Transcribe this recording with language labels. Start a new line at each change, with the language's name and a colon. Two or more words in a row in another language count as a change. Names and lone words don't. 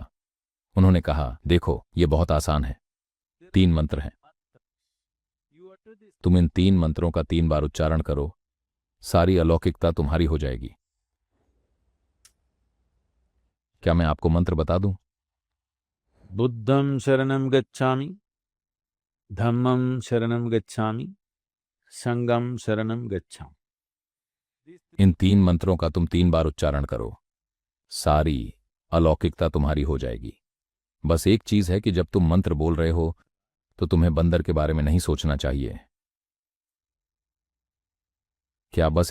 Hindi: उन्होंने कहा, देखो, ये बहुत आसान है। 3 मंत्र हैं। तुम इन 3 मंत्रों का 3 बार उच्चारण करो, सारी अलौकिकता तुम्हारी हो जाएगी। क्या मैं आपको मंत्र बता दूं?
Pali: बुद्धं शरणं गच्छामि, धम्मं शरणं गच्छामि, संघं शरणं गच्छामि।
Hindi: इन 3 मंत्रों का तुम 3 बार उच्चारण करो, सारी अलौकिकता तुम्हारी हो जाएगी। बस एक चीज है कि जब तुम मंत्र बोल रहे हो तो तुम्हें बंदर के बारे में नहीं सोचना चाहिए। क्या बस इतना ही है?